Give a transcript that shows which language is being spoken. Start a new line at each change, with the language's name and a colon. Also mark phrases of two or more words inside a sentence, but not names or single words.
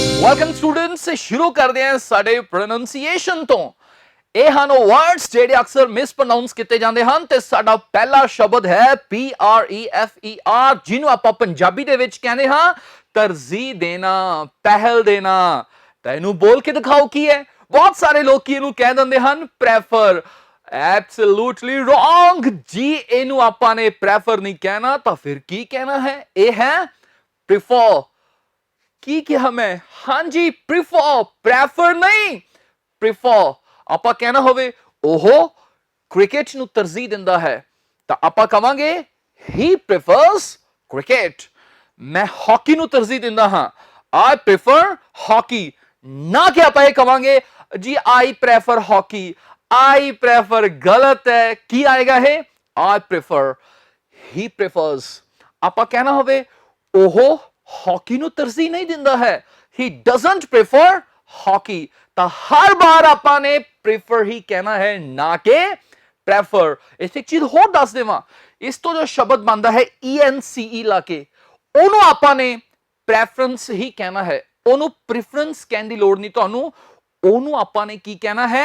English: welcome students,
Hindi: शुरू करते हैं
Punjabi: ਸਾਡੇ ਪ੍ਰੋਨੰਸੀਏਸ਼ਨ ਤੋਂ। ਇਹ ਹਨ ਉਹ ਵਰਡਸ ਜਿਹੜੇ ਅਕਸਰ ਮਿਸਪ੍ਰੋਨਾਉਂਸ ਕੀਤੇ ਜਾਂਦੇ ਹਨ ਤੇ ਸਾਡਾ ਪਹਿਲਾ ਸ਼ਬਦ ਹੈ PREFER, ਜਿਹਨੂੰ ਆਪਾਂ ਪੰਜਾਬੀ ਦੇ ਵਿੱਚ ਕਹਿੰਦੇ ਹਾਂ ਤਰਜੀਹ ਦੇਣਾ, ਪਹਿਲ ਦੇਣਾ। ਤਾਂ ਇਹਨੂੰ ਬੋਲ ਕੇ ਦਿਖਾਓ ਕੀ ਹੈ। ਬਹੁਤ ਸਾਰੇ ਲੋਕ ਇਹਨੂੰ ਕਹਿ ਦਿੰਦੇ ਹਨ ਪ੍ਰੈਫਰ।
English: absolutely wrong
Punjabi: ਜੀ, ਇਹਨੂੰ ਆਪਾਂ ਨੇ ਪ੍ਰੈਫਰ ਨਹੀਂ ਕਹਿਣਾ ਤਾਂ ਫਿਰ ਕੀ ਕਹਿਣਾ ਹੈ? ਇਹ ਹੈ ਪ੍ਰੀਫਰ। ਕੀ ਕਿਹਾ ਮੈਂ? ਹਾਂਜੀ ਪ੍ਰੀਫਰ, ਪ੍ਰੈਫਰ ਨਹੀਂ, ਪ੍ਰੀਫਰ। ਆਪਾਂ ਕਹਿਣਾ ਹੋਵੇ ਉਹ ਕ੍ਰਿਕਟ ਨੂੰ ਤਰਜੀਹ ਦਿੰਦਾ ਹੈ ਤਾਂ ਆਪਾਂ ਕਵਾਂਗੇ
English: he prefers cricket।
Punjabi: ਮੈਂ ਹਾਕੀ ਨੂੰ ਤਰਜੀਹ ਦਿੰਦਾ ਹਾਂ,
English: I prefer hockey।
Punjabi: ਨਾ ਕਿ ਆਪਾਂ ਇਹ ਕਵਾਂਗੇ ਜੀ
English: I prefer hockey, I prefer
Punjabi: ਗਲਤ ਹੈ। ਕੀ ਆਏਗਾ ਇਹ?
English: I prefer, he prefers।
Punjabi: ਆਪਾਂ ਕਹਿਣਾ ਹੋਵੇ ਉਹ ਹਾਕੀ ਨੂੰ ਤਰਜੀਹ ਨਹੀਂ ਦਿੰਦਾ ਹੈ,
English: he doesn't prefer hockey।
Punjabi: ਤਾਂ ਹਰ ਬਾਰ ਆਪਾਂ ਨੇ ਪ੍ਰੀਫਰ ਹੀ ਕਹਿਣਾ ਹੈ, ਨਾ ਕਿ ਪ੍ਰੈਫਰ। ਇਸ ਇੱਕ ਚੀਜ਼ ਹੋਰ ਦੱਸ ਦੇਵਾਂ, ਇਸ ਤੋਂ ਜੋ ਸ਼ਬਦ ਬਣਦਾ ਹੈ ENCE ਲਾ ਕੇ, ਉਹਨੂੰ ਆਪਾਂ ਨੇ ਪ੍ਰੈਫਰੈਂਸ ਹੀ ਕਹਿਣਾ ਹੈ। ਉਹਨੂੰ ਪ੍ਰੀਫਰੈਂਸ ਕਹਿਣ ਦੀ ਲੋੜ ਨਹੀਂ ਤੁਹਾਨੂੰ, ਉਹਨੂੰ ਆਪਾਂ ਨੇ ਕੀ ਕਹਿਣਾ ਹੈ?